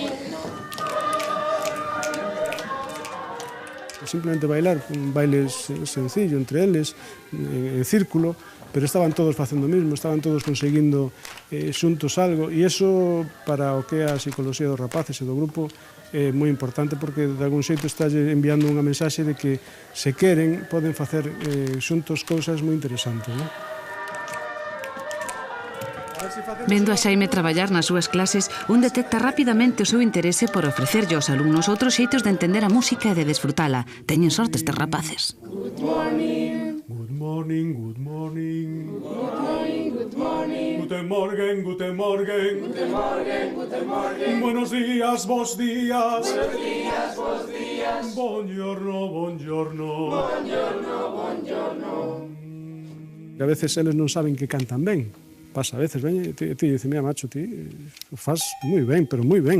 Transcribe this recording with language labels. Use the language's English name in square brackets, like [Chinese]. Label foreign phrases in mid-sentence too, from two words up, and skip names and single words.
[Galician] Simplemente bailar, un baile sencillo entre eles, en círculo, pero estaban todos facendo o mismo, estaban todos conseguindo xuntos algo, e iso para o que é a psicoloxía dos rapaces e do grupo é moi importante, porque de algún xeito está enviando unha mensaxe de que se queren poden facer xuntos cousas moi interesantes, non? Vendo a Xaime traballar nas súas clases, un detecta rapidamente o seu interese por ofrecerlle aos alumnos outros xeitos de entender a música e de desfrutala. Teñen sorte estes rapaces. [English] Good morning. Good morning, good morning. Good morning, good morning. [German] Guten Morgen, guten Morgen. Guten Morgen, guten Morgen. [Spanish] Buenos días, vos días. Buenos días, vos días. [Italian] Buongiorno, buongiorno. Buongiorno, buongiorno. [Galician] A veces eles non saben que cantan ben. Pasa a veces, ven, ti dice, mira, macho, ti faz moi ben, pero moi ben.